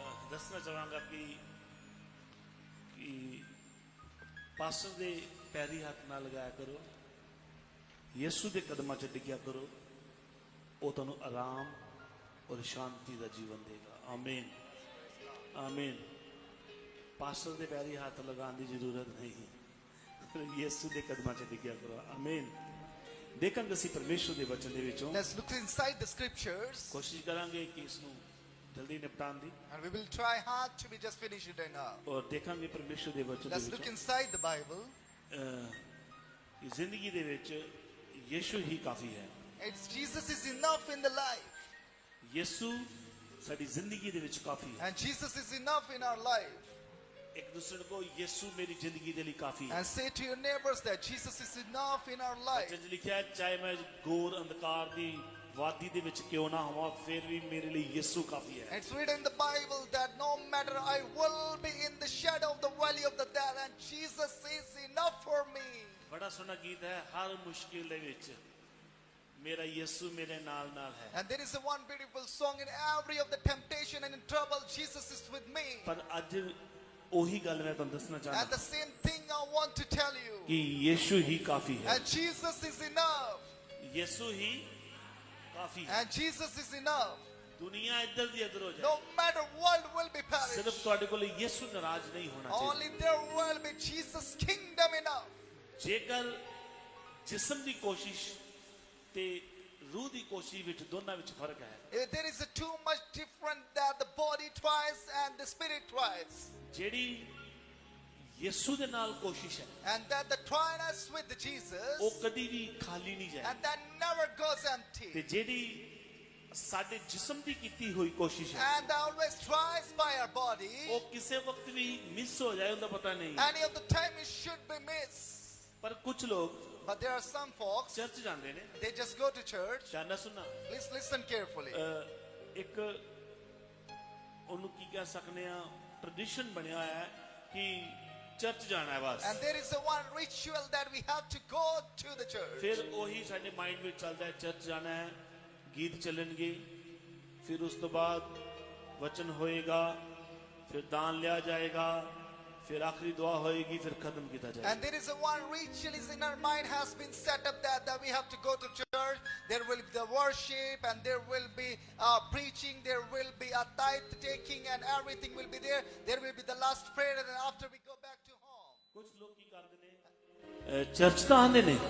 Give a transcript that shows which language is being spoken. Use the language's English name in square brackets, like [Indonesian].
[Punjabi] ਦੱਸਣਾ ਚਾਹਾਂਗਾ ਕਿ ਪਾਸਟਰ ਦੇ ਪੈਰੀ ਹੱਥ ਨਾਲ ਲਗਾਇਆ ਕਰੋ, ਯਿਸੂ ਦੇ ਕਦਮਾਂ 'ਚ ਡਿੱਗਿਆ ਕਰੋ, ਉਹ ਤੁਹਾਨੂੰ ਆਰਾਮ ਔਰ ਸ਼ਾਂਤੀ ਦਾ ਜੀਵਨ ਦੇਗਾ। ਆਮੀਨ, ਆਮੀਨ। ਪਾਸਟਰ ਦੇ ਪੈਰੀ ਹੱਥ ਲਗਾਉਣ ਦੀ ਜ਼ਰੂਰਤ ਨਹੀਂ, ਯਿਸੂ ਦੇ ਕਦਮਾਂ 'ਚ ਡਿੱਗਿਆ ਕਰੋ। ਆਮੀਨ। ਦੇਖਾਂਗੇ ਅਸੀਂ ਪਰਮੇਸ਼ਰ ਦੇ ਵਚਨ ਦੇ ਵਿੱਚੋਂ, [English] Let's look inside the scriptures. [Punjabi] ਕੋਸ਼ਿਸ਼ ਕਰਾਂਗੇ ਕਿ ਇਸ ਨੂੰ ਜਲਦੀ ਨਿਪਟਾਉਣ ਦੀ, [English] And we will try hard to be just finish it now. [Punjabi] ਔਰ ਦੇਖਾਂਗੇ ਪਰਮੇਸ਼ਰ ਦੇ ਵਚਨ ਦੇ [English] Let's look [Punjabi] ਵਿੱਚੋਂ [English] inside the Bible. [Punjabi] ਕਿ ਜ਼ਿੰਦਗੀ ਦੇ ਵਿੱਚ ਯਿਸੂ ਹੀ ਕਾਫੀ ਹੈ। [English] It's Jesus is enough in the life. [Punjabi] ਯਿਸੂ ਸਾਡੀ ਜ਼ਿੰਦਗੀ ਦੇ ਵਿੱਚ ਕਾਫੀ ਹੈ। [English] And Jesus is enough in our life. [Punjabi] ਇੱਕ ਦੂਸਰੇ ਨੂੰ ਯਿਸੂ ਮੇਰੀ ਜ਼ਿੰਦਗੀ ਦੇ ਲਈ ਕਾਫੀ ਹੈ। [English] And say to your neighbors that Jesus is enough in our life. [Punjabi] ਵਚਨ 'ਚ ਲਿਖਿਆ ਹੈ, ਚਾਹੇ ਮੈਂ ਘੋਰ ਅੰਧਕਾਰ ਦੀ ਵਾਦੀ ਦੇ ਵਿੱਚ ਕਿਉਂ ਨਾ ਹੋਵਾਂ, ਫਿਰ ਵੀ ਮੇਰੇ ਲਈ ਯਿਸੂ ਕਾਫੀ ਹੈ। [English] It's written in the Bible that no matter I will be in the shadow of the valley of the death, and Jesus is enough for me. [Punjabi] ਬੜਾ ਸੋਹਣਾ ਗੀਤ ਹੈ, ਹਰ ਮੁਸ਼ਕਿਲ ਦੇ ਵਿੱਚ ਮੇਰਾ ਯਿਸੂ ਮੇਰੇ ਨਾਲ ਨਾਲ ਹੈ। [English] And there is a one beautiful song, in every of the temptation and in trouble, Jesus is with me. [Punjabi] ਪਰ ਅੱਜ ਉਹੀ ਗੱਲ ਮੈਂ ਤੁਹਾਨੂੰ ਦੱਸਣਾ [English] And [Punjabi] ਚਾਹੁੰਦਾ [English] the same thing I want to tell you. [Punjabi] ਕਿ ਯਿਸੂ ਹੀ ਕਾਫੀ ਹੈ। [English] And Jesus is enough. [Punjabi] ਯਿਸੂ ਹੀ ਕਾਫੀ ਹੈ। [English] And Jesus is enough. [Punjabi] ਦੁਨੀਆ ਇੱਧਰ ਦੀ ਇੱਧਰ ਹੋ ਜਾਏ, [English] No matter world will be perished. [Punjabi] ਸਿਰਫ ਤੁਹਾਡੇ ਕੋਲ ਯਿਸੂ ਨਾਰਾਜ਼ ਨਹੀਂ ਹੋਣਾ ਚਾਹੀਦਾ। [English] Only there will be Jesus' kingdom enough. [Punjabi] ਜੇਕਰ ਜਿਸਮ ਦੀ ਕੋਸ਼ਿਸ਼ ਤੇ ਰੂਹ ਦੀ ਕੋਸ਼ਿਸ਼ ਵਿੱਚ ਦੋਨਾਂ ਵਿੱਚ ਫਰਕ ਹੈ। [English] If there is a too much different that the body tries and the spirit tries. [Punjabi] ਜਿਹੜੀ ਯਿਸੂ ਦੇ ਨਾਲ ਕੋਸ਼ਿਸ਼ ਹੈ, [English] And that the tryness with Jesus. [Punjabi] ਉਹ ਕਦੀ ਵੀ ਖਾਲੀ ਨਹੀਂ ਜਾਏ। [English] And that never goes empty. [Punjabi] ਤੇ ਜਿਹੜੀ ਸਾਡੇ ਜਿਸਮ ਦੀ ਕੀਤੀ ਹੋਈ ਕੋਸ਼ਿਸ਼ ਹੈ, [English] And that always tries by our body. [Punjabi] ਉਹ ਕਿਸੇ ਵਕਤ ਵੀ ਮਿਸ ਹੋ ਜਾਏ, ਉਹਦਾ ਪਤਾ ਨਹੀਂ। [English] Any of the time it should be missed. [Punjabi] ਪਰ ਕੁਝ ਲੋਕ [English] But there are some folks, [Punjabi] church ਜਾਂਦੇ ਨੇ, [English] they just go to church. [Punjabi] ਜਾਨਾ ਸੁਣਾ, [English] Please listen carefully. [Punjabi] ਇੱਕ ਉਹਨੂੰ ਕੀ ਕਹਿ ਸਕਨੇ ਆ, ਟ੍ਰੈਡੀਸ਼ਨ ਬਣਿਆ ਹੋਇਆ ਹੈ ਕਿ ਚਰਚ ਜਾਣਾ ਹੈ ਬਸ। [English] And there is a one ritual that we have to go to the church. [Punjabi] ਫਿਰ ਉਹੀ ਸਾਡੇ ਮਾਈਂਡ ਵਿੱਚ ਚੱਲਦਾ ਹੈ, ਚਰਚ ਜਾਣਾ ਹੈ, ਗੀਤ ਚੱਲਣਗੇ, ਫਿਰ ਉਸ ਤੋਂ ਬਾਅਦ ਵਚਨ ਹੋਏਗਾ, ਫਿਰ ਦਾਨ ਲਿਆ ਜਾਏਗਾ, ਫਿਰ ਆਖਰੀ ਦੁਆ ਹੋਏਗੀ, ਫਿਰ ਖਤਮ ਕੀਤਾ ਜਾਏਗਾ। [English] And there is a one ritual is in our mind has been set up that we have to go to church. There will be the worship, and there will be preaching, there will be a tithe taking, and everything will be there. There will be the last prayer, and then after we go back to home. [Punjabi] ਕੁਝ ਲੋਕ ਕੀ ਕਰਦੇ ਨੇ, church ਤਾਂ ਆਉਂਦੇ ਨੇ,